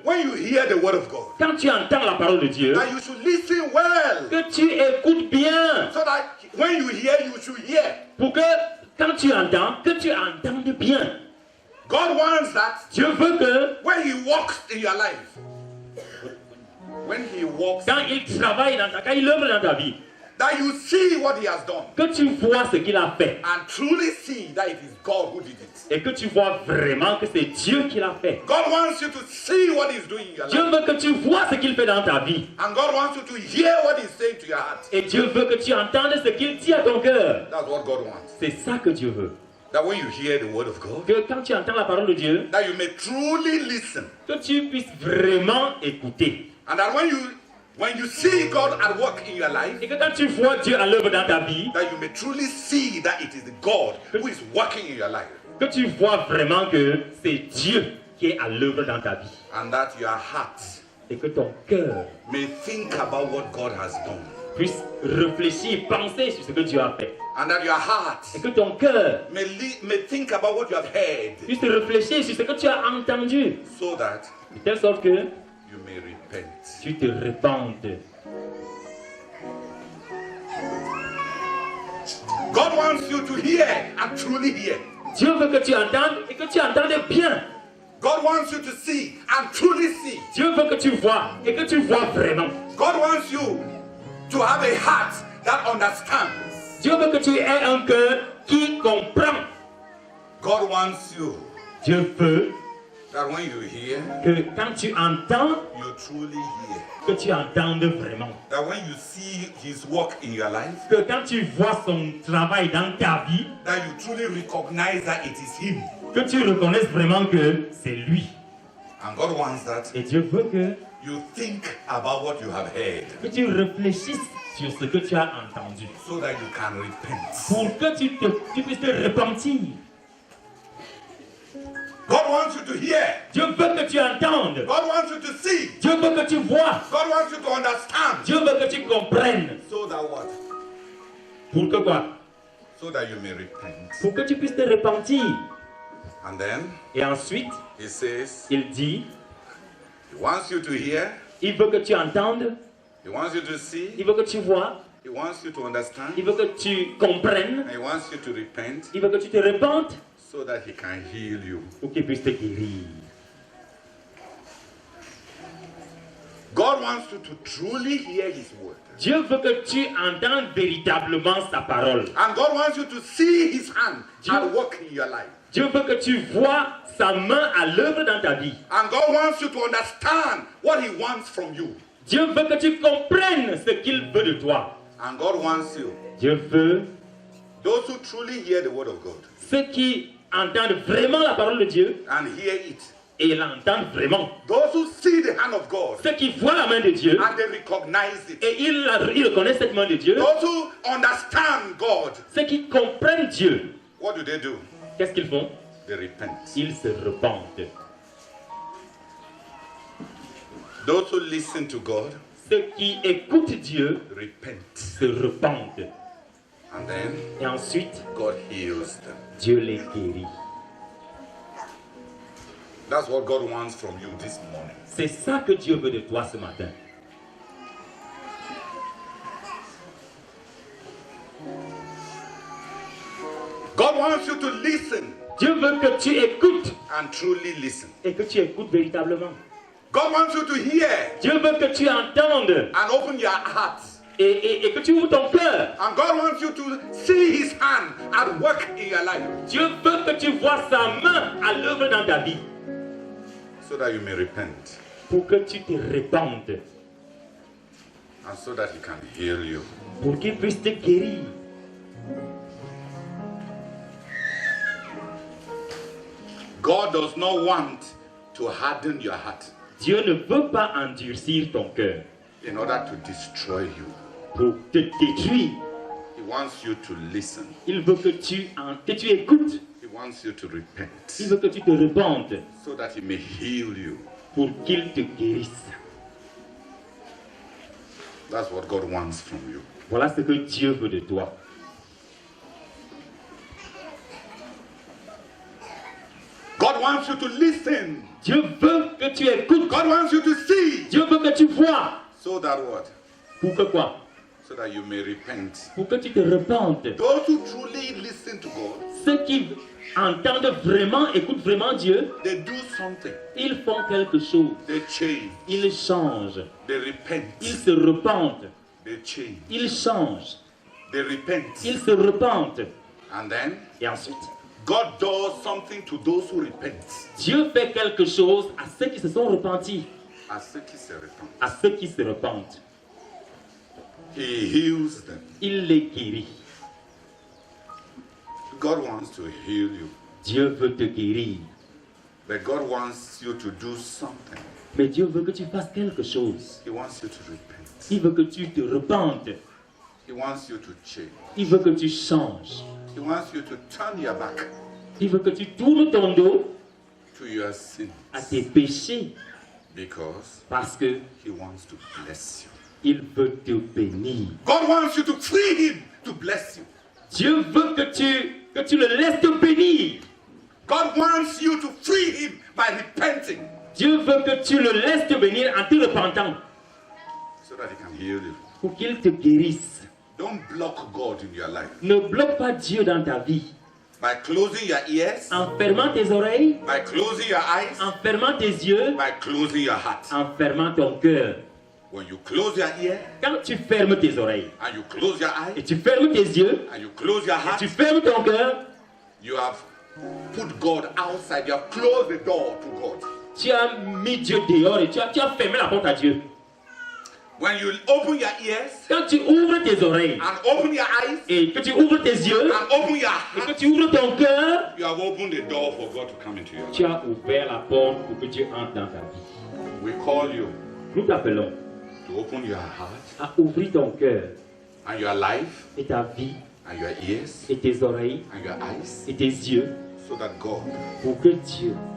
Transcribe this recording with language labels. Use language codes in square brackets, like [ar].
[en] when you hear the word of God, [fr] quand tu entends la parole de Dieu, [en] that you should listen well. [fr] que tu écoutes bien. [en] So that when you hear, you should hear. [fr] Pour que, quand tu entends, que tu entendes bien. [en] God wants that [fr] Dieu veut que, [en] when he walks in your life. When he walks, [fr] quand il travaille quand il œuvre dans ta vie, [en] that you see what he has done. [fr] que tu vois ce qu'il a fait. [en] And truly see that it is God who did it. [fr] Et que tu vois vraiment que c'est Dieu qui l'a fait. [en] God wants you to see what he's doing in your [fr] Dieu [en] life. [fr] veut que tu vois ce qu'il fait dans ta vie. [en] And God wants you to hear what he's saying to your heart. [fr] Et Dieu veut que tu entendes ce qu'il dit à ton cœur. [en] That's what God wants. [fr] C'est ça que Dieu veut. [en] That when you hear the word of God, [fr] Que quand tu entends la parole de Dieu, [en] that you may truly listen. [fr] que tu puisses vraiment écouter. [en] And that when you see God at work in your life, [fr] Et que quand tu vois Dieu à l'œuvre dans ta vie, [en] that you may truly see that it is the God who is working in your life. [fr] que tu vois vraiment que c'est Dieu qui est à l'œuvre dans ta vie. [en] And that your heart [fr] Et que ton cœur [en] may think about what God has done. [fr] puisse réfléchir, penser sur ce que Dieu a fait. [en] And that your heart [fr] Et que ton cœur [en] may think about what you have heard. [fr] puisse réfléchir sur ce que tu as entendu. [en] So that [fr] De telle sorte que [en] you may repent. [fr] tu te répandes. [en] God wants you to hear and truly hear. [fr] Dieu veut que tu entendes et que tu entendes bien. [en] God wants you to see and truly see. [fr] Dieu veut que tu vois et que tu vois vraiment. [en] God wants you to have a heart that understands. [fr] Dieu veut que tu aies un cœur qui comprend. [en] God wants you [fr] Dieu veut [en] that when you hear, [fr] que quand tu entends, [en] you truly hear. [fr] que tu entendes vraiment. [en] That when you see his work in your life, [fr] Que quand tu vois son travail dans ta vie, [en] that you truly recognize that it is him. [fr] que tu reconnaisses vraiment que c'est lui. [en] And God wants that [fr] Et Dieu veut que [en] you think about what you have heard [fr] Que tu réfléchisses sur ce que tu as entendu. [en] so that you can repent. [fr] Pour que tu puisses te repentir. [en] God wants you to hear. [fr] Dieu veut que tu entendes. [en] God wants you to see. [fr] Dieu veut que tu vois. [en] God wants you to understand. [fr] Dieu veut que tu comprennes. [en] So that what? [fr] Pour que quoi? [en] So that you may repent. [fr] Pour que tu puisses te repentir. [en] And then [fr] Et ensuite, [en] he says, [fr] il dit, [en] he wants you to hear. [fr] il veut que tu entendes. [en] He wants you to see. [fr] Il veut que tu vois. [en] He wants you to understand. [fr] Il veut que tu comprennes. [en] And he wants you to repent [fr] Il veut que tu te repentes. [en] so that he can heal you. [fr] Pour qu'il puisse te guérir. [en] God wants you to truly hear his word. [fr] Dieu veut que tu entendes véritablement sa parole. [en] And God wants you to see his hand [fr] Dieu- [en] at work in your life. [fr] Dieu veut que tu vois sa main à l'œuvre dans ta vie. [en] And God wants you to understand what he wants from you. [fr] Dieu veut que tu comprennes ce qu'il veut de toi. [en] And God wants you, [fr] Dieu veut [en] those who truly hear the word of God [fr] ceux qui entendent vraiment la parole de Dieu [en] and hear it, [fr] et l'entendent vraiment. [en] those who see the hand of God [fr] Ceux qui voient la main de Dieu [en] and they recognize it, [fr] et ils reconnaissent cette main de Dieu. [en] those who understand God, [fr] Ceux qui comprennent Dieu, [en] what do? [fr] qu'est-ce qu'ils font? [en] They repent. [fr] Ils se repentent. [en] Those who listen to God [fr] Ceux qui écoutent Dieu [en] repent. [fr] se repentent. [en] And then [fr] Et ensuite, [en] God heals them. [fr] Dieu les guérit. [en] That's what God wants from you this morning. [fr] C'est ça que Dieu veut de toi ce matin. [en] God wants you to listen [fr] Dieu veut que tu écoutes [en] and truly listen. [fr] et que tu écoutes véritablement. [en] God wants you to hear [fr] Dieu veut que tu entendes [en] and open your heart. [fr] et que tu ouvres ton cœur. [en] And God wants you to see his hand at work in your life [fr] Dieu veut que tu vois sa main à l'œuvre dans ta vie [en] so that you may repent [fr] pour que tu te répandes, [en] and so that he can heal you. [fr] pour qu'il puisse te guérir. [en] God does not want to harden your heart [fr] Dieu ne veut pas endurcir ton cœur [en] in order to destroy you. [fr] pour te détruire. [en] He wants you to listen. [fr] Il veut que tu écoutes. [en] He wants you to [fr] Il [en] repent [fr] veut que tu te répandes [en] so that he may heal you. [fr] pour qu'il te guérisse. [en] That's what God wants from you. [fr] Voilà ce que Dieu veut de toi. [en] God wants you to listen. [fr] Dieu veut que tu écoutes. [en] God wants you to see. [fr] Dieu veut que tu vois. [en] So that what? [fr] Pour que quoi? [en] So that you may repent. [fr] Pour que tu te repentes. [en] Those who truly listen to God, [fr] Ceux qui entendent vraiment, écoutent vraiment Dieu, [en] they do something. [fr] ils font quelque chose. [en] They change. [fr] Ils changent. [en] They repent. [fr] Ils se repentent. [en] They change. [fr] Ils changent. [en] They repent. [fr] Ils se repentent. [en] And then [fr] Et ensuite, [en] God does something to those who repent. [fr] Dieu fait quelque chose à ceux qui se sont repentis, À ceux qui se repentent. à ceux qui se repentent. [en] He heals them. [fr] Il les guérit. [en] God wants to heal you. [fr] Dieu veut te guérir. [en] But God wants you to do something. [fr] Mais Dieu veut que tu fasses quelque chose. [en] He wants you to repent. [fr] Il veut que tu te repentes. [en] He wants you to change. [fr] Il veut que tu changes. [en] He wants you to turn your back [fr] Il veut que tu tournes ton dos [en] to your sin [fr] à tes péchés [en] because [fr] parce que [en] he wants to bless you. [fr] il veut te bénir. [en] God wants you to free him to bless you. [fr] Dieu veut que tu le laisses te bénir. [en] God wants you to free him by repenting [fr] Dieu veut que tu le laisses te bénir en te repentant [en] so that he can heal you. [fr] pour qu'il te guérisse. [en] Don't block God in your life [fr] Ne bloque pas Dieu dans ta vie [en] by closing your ears, [fr] en fermant tes oreilles, [en] by closing your eyes, [fr] en fermant tes yeux, [en] by closing your heart. [fr] en fermant ton cœur. [en] When you close your ear [fr] Quand tu fermes tes oreilles [en] and you close your [fr] et [en] eyes [fr] tu fermes tes yeux, [en] and you close your heart, [fr] tu fermes ton cœur, [en] you have put God outside. You have closed the door to God. [fr] tu as mis Dieu dehors et tu as fermé la porte à Dieu. [en] When you open your ears [fr] Quand tu ouvres tes oreilles [en] and open your eyes [fr] et que tu ouvres tes yeux [en] and open your [fr] et que [en] heart, [fr] tu ouvres ton cœur, [en] you have opened the door for God to come into your life. [fr] tu as ouvert la porte pour que Dieu entre dans ta vie. [en] We call you [fr] nous t'appelons [en] to open your heart [fr] à ouvrir ton cœur [en] and your life [fr] et ta vie [en] and your ears [fr] et tes oreilles [en] and your eyes [fr] et tes yeux [en] so that God [fr] pour que Dieu